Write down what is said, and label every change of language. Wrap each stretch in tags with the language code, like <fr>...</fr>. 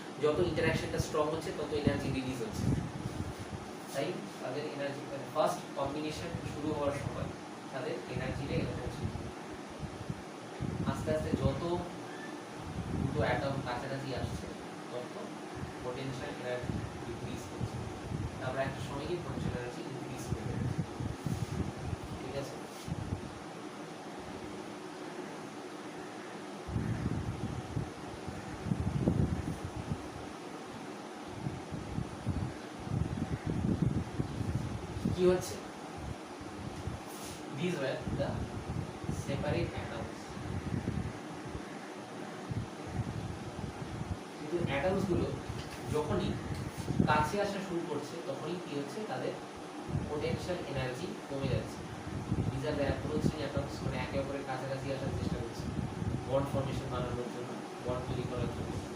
<bn>যত ইন্টারাকশনটা স্ট্রং হচ্ছে তত এনার্জি রিলিজ হচ্ছে। তাই তাদের এনার্জি ফার্স্ট কম্বিনেশন শুরু হওয়ার সময় তাদের এনার্জিটা এরকম হচ্ছে। আস্তে আস্তে যত দুটো অ্যাটম কাছাকাছি আসছে তত পোটেনশিয়াল এনার্জি ডিক্রিজ করছে। আমরা একটা সময় গিয়ে পোটেনশিয়াল এনার্জি ইনক্রিজ করে যাচ্ছে। ঠিক আছে, কি হচ্ছে,</bn> <en>these were the separate atoms.</en> <bn>কিন্তু অ্যাটমস গুলো যখনই কাছে আসা শুরু করছে তখনই কি হচ্ছে, তাদের পোটেনশিয়াল এনার্জি কমে যাচ্ছে।</bn> <en>these are the approaching atoms,</en> <bn>মানে একে অপরের কাছাকাছি আসার চেষ্টা করছে বন্ড ফর্মেশন বানানোর জন্য, বন্ড তৈরি করার জন্য।</bn>